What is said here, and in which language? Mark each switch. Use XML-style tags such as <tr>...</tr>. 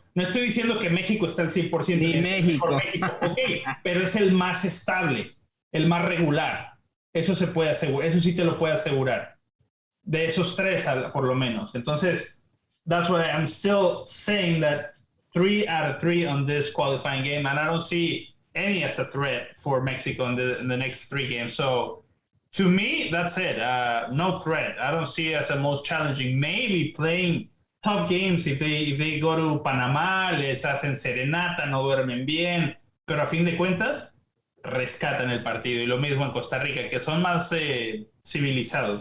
<es>No estoy diciendo que México está al 100%. Ni México. Ok, pero es el más estable, el más regular. Eso se puede asegurar, eso sí te lo puedo asegurar. De esos tres, por lo menos.</es> <en>Entonces, that's why I'm still saying that 3 out of 3 on this qualifying game, and I don't see any as a threat for Mexico in the next 3 games. So, to me, that's it. No threat. I don't see it as the most challenging. Maybe playing tough games if they go to Panamá,</en> <es>les hacen serenata, no duermen bien, pero a fin de cuentas rescatan el partido. Y lo mismo en Costa Rica, que son más civilizados.</es>